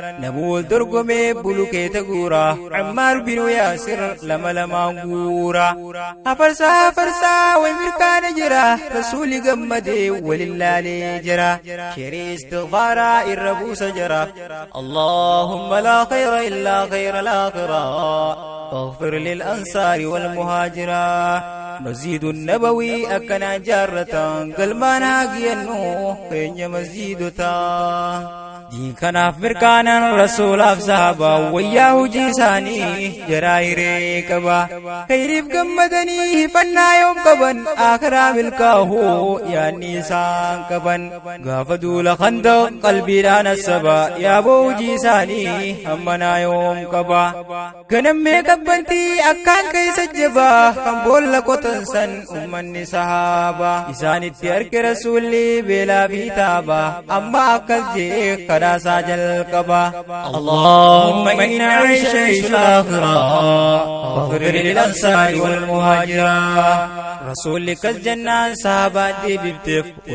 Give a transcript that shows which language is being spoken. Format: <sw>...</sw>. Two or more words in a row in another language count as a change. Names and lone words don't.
<om>Namuu wal dorgomee bulukeeta guura, Ammaar binu Yaasir lama lamaan guura. Afarsaa, afarsaa, way mirkaana jira, Rasuuli gammadee wal ilaalee jira. Sheerii istighfaaraa irra buusa jira.</om> <ar>اللهم لا خير إلا خير الآخرة. فاغفر للأنصار والمهاجرة. مسجد النبوي أكنا جارة، قل ما ناقي النوح كين مسجد تا.</ar> <om>Diin kanaaf mirkaanan Rasuulaaf sahaba wayyaa hujii isaanii jaraa hiree qaba. Khayriif gammadanii hifannaa yoom qaban, akhiraa milkaa'uu yaanni isaan qaban. Gaafa duula Khandaq qalbiidhaan assaba, yaaboo hujii isaanii hammanaa yoom qaba. Ganammee qabbantii akkaan keessa jaba, kan boolla qotan san uummanni sahaba. Isaanitti arge Rasuulli beelaa fi taaba, amma akkas jee kadhaasaa jalqaba.</om> <ar>اللهم إن عيش عيش الآخرة، فاغفر للأنصار والمهاجرة.</ar> <om>Rasuulli kas jennaan sahabaan deebifteef</om>